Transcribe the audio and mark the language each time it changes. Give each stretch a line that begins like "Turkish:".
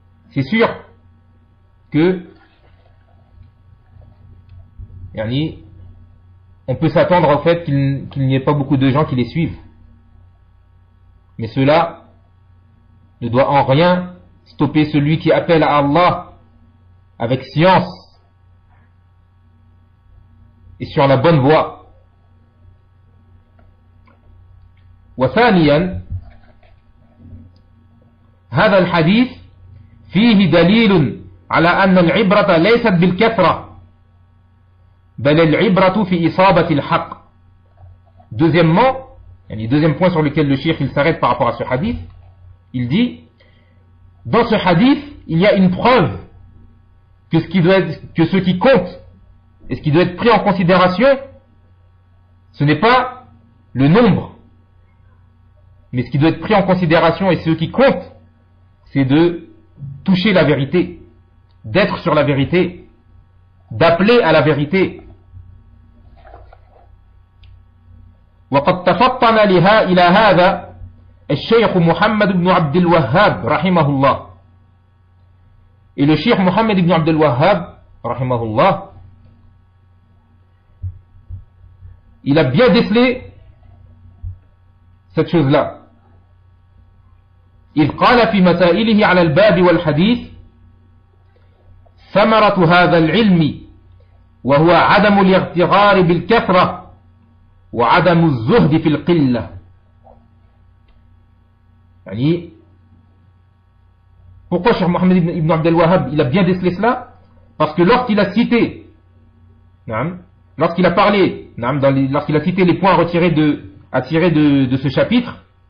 French: C'est sûr que yani, on peut s'attendre au fait qu'il n'y ait pas beaucoup de gens qui les suivent, mais cela ne doit en rien stopper celui qui appelle à Allah avec science et sur la bonne voie.
Arabic: وثانيا هذا الحديث فيه دليل على أن العبرة ليست بالكثرة بل العبرة في إصابة الحق.
French: Deuxièmement, yani deuxième point sur lequel le cheikh il s'arrête par rapport à ce hadith, il dit dans ce hadith il y a une preuve que ce qui compte et ce qui doit être pris en considération, ce n'est pas le nombre. Mais ce qui doit être pris en considération et ce qui compte, c'est de toucher la vérité, d'être sur la vérité, d'appeler à la vérité.
Arabic: وقد تفطن لها الى هذا الشيخ محمد بن عبد الوهاب رحمه الله.
French: Et le cheikh Mohammed ibn Abd al-Wahhab
Arabic: رحمه الله,
French: il a bien décelé cette chose-là.
Arabic: إذ قال في مسائله على الباب والحديث ثمرة هذا العلم وهو عدم الاغترار بالكثرة وعدم الزهد في القلة.
French: يعني pourquoi Cheikh Mohammed ibn Abd al-Wahhab il a bien décelé cela? Parce que lorsqu'il a cité lorsqu'il a parlé lorsqu'il a cité les points à tirer de ce chapitre.